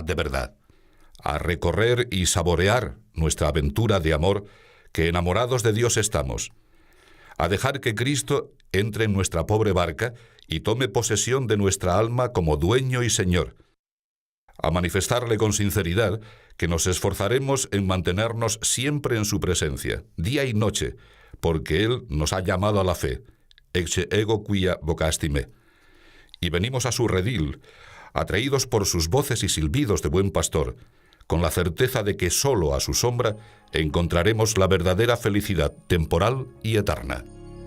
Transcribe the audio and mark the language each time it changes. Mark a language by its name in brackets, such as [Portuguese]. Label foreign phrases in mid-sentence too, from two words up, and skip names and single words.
[Spanish] de verdad, a recorrer y saborear nuestra aventura de amor, que enamorados de Dios estamos, a dejar que Cristo entre en nuestra pobre barca y tome posesión de nuestra alma como dueño y Señor, a manifestarle con sinceridad que nos esforzaremos en mantenernos siempre en su presencia, día y noche, porque Él nos ha llamado a la fe, [Latin] ecce ego quia vocasti me, [Spanish] y venimos a su redil, atraídos por sus voces y silbidos de buen pastor, con la certeza de que solo a su sombra encontraremos la verdadera felicidad temporal y eterna.